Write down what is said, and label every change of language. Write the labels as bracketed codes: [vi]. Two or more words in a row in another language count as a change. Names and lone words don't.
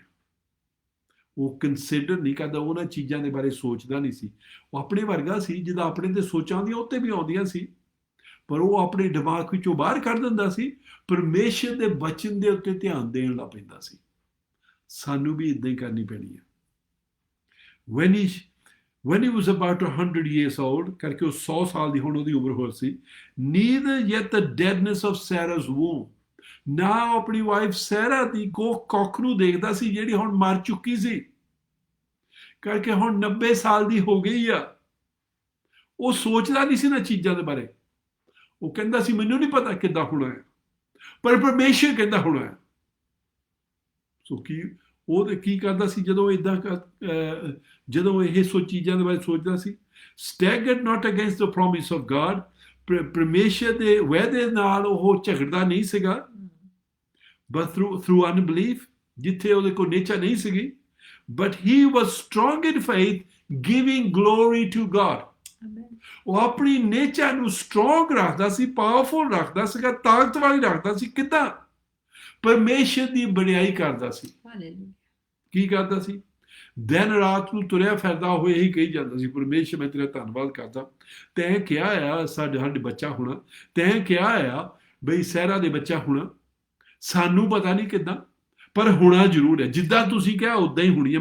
[pa] ਉਹ ਕੰਸੀਡਰ ਨਹੀਂ ਕਰਦਾ, ਉਹਨਾਂ ਚੀਜ਼ਾਂ ਦੇ ਬਾਰੇ ਸੋਚਦਾ ਨਹੀਂ ਸੀ। ਉਹ ਆਪਣੇ ਵਰਗਾ ਸੀ ਜਿਹਦਾ ਆਪਣੇ ਤੇ ਸੋਚਾਂ ਆਉਂਦੀਆਂ ਉੱਤੇ ਵੀ ਆਉਂਦੀਆਂ ਸੀ, ਪਰ ਉਹ ਆਪਣੇ ਦਿਮਾਗ ਵਿੱਚੋਂ ਬਾਹਰ ਕੱਢ ਦਿੰਦਾ ਸੀ, ਪਰਮੇਸ਼ਰ ਦੇ ਬਚਨ ਦੇ ਉੱਤੇ ਧਿਆਨ ਦੇਣ ਲੱਗ ਪੈਂਦਾ ਸੀ। ਸਾਨੂੰ ਵੀ ਇਦਾਂ ਹੀ ਕਰਨੀ ਪੈਣੀ ਹੈ। [en] when he was about 100 years old, [pa] ਕਰਕੇ ਉਹ 100 ਸਾਲ ਦੀ ਹੁਣ ਉਹਦੀ ਉਮਰ ਹੋ ਸੀ, [en] neither yet the deadness of Sarah's womb, [pa] ਨਾ ਆਪਣੀ ਵਾਈਫ ਸੈਰਾ ਦੀ ਕੁੱਖ ਨੂੰ ਦੇਖਦਾ ਸੀ ਜਿਹੜੀ ਹੁਣ ਮਰ ਚੁੱਕੀ ਸੀ, ਕਰਕੇ ਹੁਣ 90 ਸਾਲ ਦੀ ਹੋ ਗਈ ਆ। ਉਹ ਸੋਚਦਾ ਨਹੀਂ ਸੀ ਨਾ ਚੀਜ਼ਾਂ ਦੇ ਬਾਰੇ, ਉਹ ਕਹਿੰਦਾ ਸੀ ਮੈਨੂੰ ਨਹੀਂ ਪਤਾ ਕਿੱਦਾਂ ਹੋਣਾ ਹੈ, ਪਰ ਪਰਮੇਸ਼ਰ ਕਹਿੰਦਾ ਹੋਣਾ ਹੈ। ਸੋ ਉਹ ਕੀ ਕਰਦਾ ਸੀ ਜਦੋਂ ਜਦੋਂ ਇਹ ਚੀਜ਼ਾਂ ਦੇ ਬਾਰੇ ਸੋਚਦਾ ਸੀ? [en] staggered not against the promise of God, [pa] ਪਰਮੇਸ਼ਰ ਦੇ ਵਾਅਦੇ ਨਾਲ ਉਹ ਝਗੜਦਾ ਨਹੀਂ ਸੀਗਾ, [en] but through unbelief, [pa] ਜਿੱਥੇ ਉਹਦੇ ਕੋਲ ਨੇਚਰ ਨਹੀਂ ਸੀਗੀ, [en] but he was strong in faith, giving glory to God. [pa] ਉਹ ਆਪਣੀ ਨੇਚਰ ਨੂੰ ਸਟਰੋਂਗ ਰੱਖਦਾ ਸੀ, ਪਾਵਰਫੁਲ ਰੱਖਦਾ ਸੀਗਾ, ਤਾਕਤ ਵਾਲੀ ਰੱਖਦਾ ਸੀ। ਕਿੱਦਾਂ? ਪਰਮੇਸ਼ਰ ਦੀ ਬੜਾਈ ਕਰਦਾ ਸੀ। ਕੀ ਕਰਦਾ ਸੀ? ਦਿਨ ਰਾਤ ਨੂੰ ਤੁਰਿਆ ਫਿਰਦਾ ਹੋਏ ਇਹੀ ਕਹੀ ਜਾਂਦਾ ਸੀ, ਪਰਮੇਸ਼ਰ ਮੈਂ ਤੇਰਾ ਧੰਨਵਾਦ ਕਰਦਾ, ਤੈਂ ਕਿਹਾ ਆ ਸਾਡੇ ਬੱਚਾ ਹੋਣਾ, ਤੈਂ ਕਿਹਾ ਆ ਬਈ ਸਹਿਰਾ ਦੇ ਬੱਚਾ ਹੋਣਾ, ਸਾਨੂੰ ਪਤਾ ਨਹੀਂ ਕਿੱਦਾਂ, ਪਰ ਹੋਣਾ ਜ਼ਰੂਰ ਹੈ, ਜਿੱਦਾਂ ਤੁਸੀਂ ਕਿਹਾ ਉਦਾਂ ਹੀ ਹੋਣੀ ਹੈ।